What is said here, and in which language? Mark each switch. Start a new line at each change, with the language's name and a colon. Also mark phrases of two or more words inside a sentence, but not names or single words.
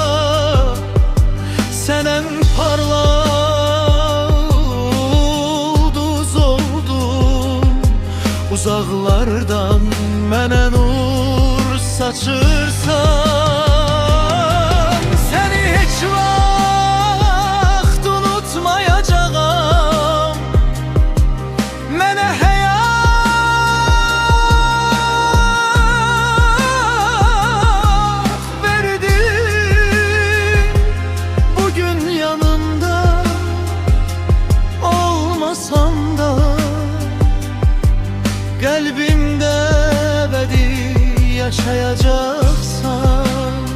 Turkish: Sen en parlak ulduz oldun, uzaklardan mənə nur saçırsan. Seni hiç vaxt unutmayacağım.
Azerbaijani: Mənə həyat verdin.
Turkish: Bugün yanımda olmasan da, kalbimde ebedi yaşayacaksan.